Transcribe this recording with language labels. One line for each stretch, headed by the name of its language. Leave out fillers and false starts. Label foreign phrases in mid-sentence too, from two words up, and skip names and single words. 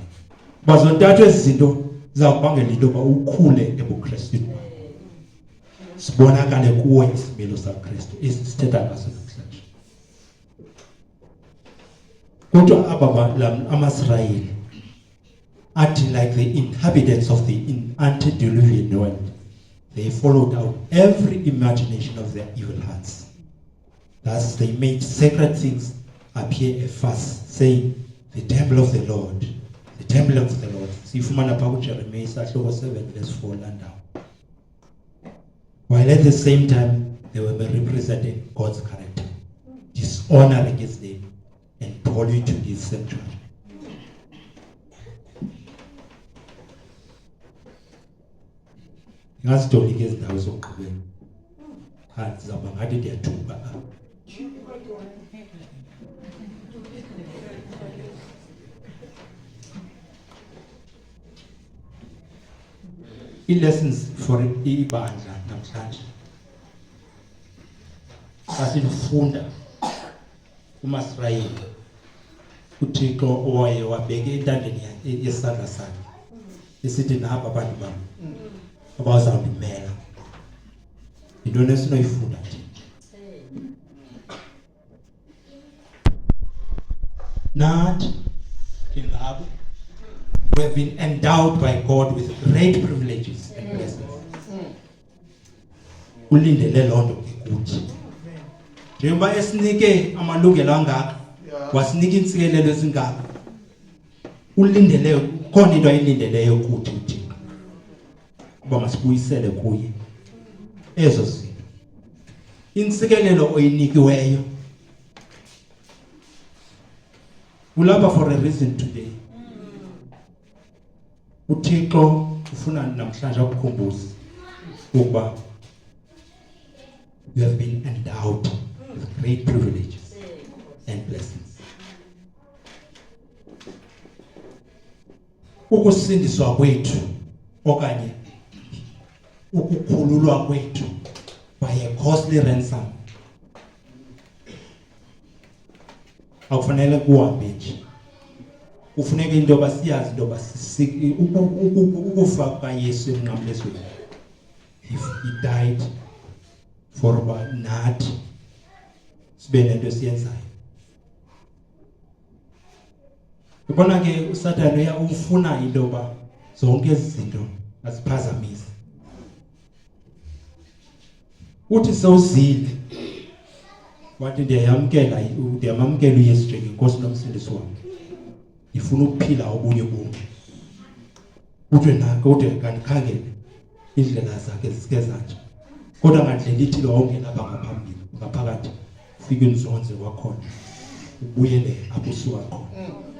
Xhosa: Bazontathu ezi zinto zakubangela into yoba ukhule ebuKristwini sibonakale kuwe isimilo saKristu esithetha ngaso namhlanje. Kodwa aba amaSirayeli athi
English: like the inhabitants of the antediluvian world, they followed out every imagination of their evil hearts. Thus they made sacred things appear a farce, saying, the temple of the Lord, the temple of the Lord.
Xhosa: Sifumana phaa kuJeremiah isahloko 7:4 landawo.
English: While at the same time they were representing God's character, dishonoring his name and polluting his sanctuary.
Xhosa: ngazitolika ezindawo zokugqibela cha sizaba ngathi ndiyathuka
English: i-lessons for
Xhosa: ibandla namhlanje asifunda uMasirayeli uThixo owaye wabeke entandeni yesandla sakhe esithi naba abantu bami abazawundimela intoni esinoyifunda nje nathi ingabo
English: we have been endowed by God with great privileges and blessings.
Xhosa: Ulindele lonto ke kuthi njengoba esinike amalungelo angaka wasinika insikelelo ezingaka ulindele khona into ayilindeleyo kuthi uthi kuba masibuyisele kuye ezo zinto insikelelo oyinikiweyo
English: ulapha for a reason today
Xhosa: uThixo ufuna namhlanje ukukhumbuza ukuba
English: you have been endowed with great privileges and blessings.
Xhosa: Ukusindiswa kwethu okanye ukukhululwa kwethu
English: by a costly ransom
Xhosa: akufanele kuhambe nje kufuneka into basiyazi into basisiki ukufa kaYesu emnqamlezweni
English: if he died for
Xhosa: nathi sibe nento siyenzayo ubona ke uSathane uyafuna into ba zonke izinto asiphazamisa uthi sewuzile wathi ndiyamamkela uYesu njengenkosi nomsindisi wami ifuna ukuphila obunye bomi uthi nako uthi kanikhangele indlela zakhe zisikezanje kodwa ngandlela ithi lo wonke lapha ngaphambili ngaphakathi ufike inzonze wakhona ubuyele apho usuka khona